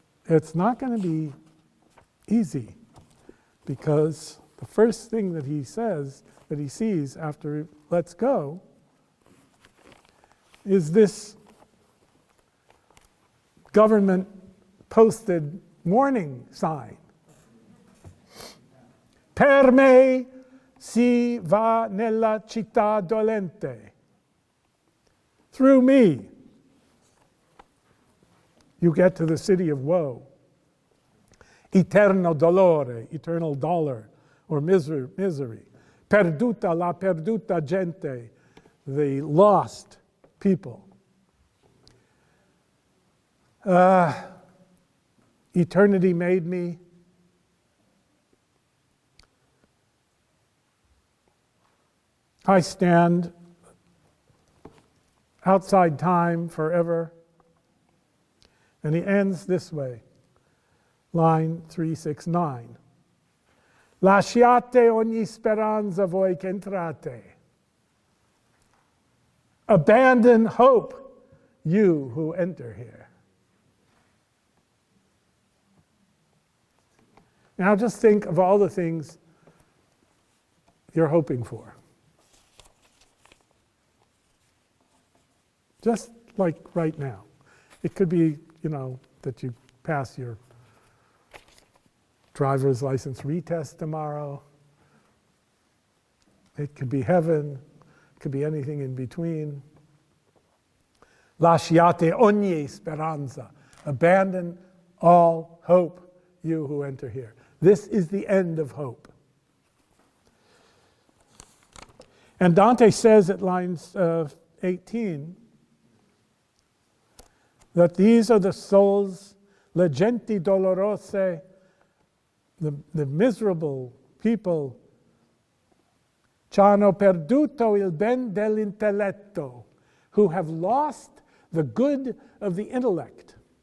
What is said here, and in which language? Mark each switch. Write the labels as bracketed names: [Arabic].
[English] it's not going to be easy, because the first thing that he says, that he sees after he lets go, is this government posted warning sign. [Italian] Per me si va nella città dolente. [English] Through me, you get to the city of woe. [Italian] Eterno dolore, [English] eternal dolor, or misery. [Italian] Perduta la perduta gente, [English] the lost people. Eternity made me. I stand outside time forever. And he ends this way, line 369. [Italian] Lasciate ogni speranza voi che entrate. [English] Abandon hope, you who enter here. Now just think of all the things you're hoping for. Just like right now. It could be, that you pass your driver's license retest tomorrow. It could be heaven. It could be anything in between. [Italian] Lasciate ogni speranza. [English] Abandon all hope, you who enter here. This is the end of hope. And Dante says at lines 18 that these are the souls, [Italian] le genti dolorose, [English] the miserable people, [Italian] c'hanno perduto il ben dell'intelletto, [English] who have lost the good of the intellect.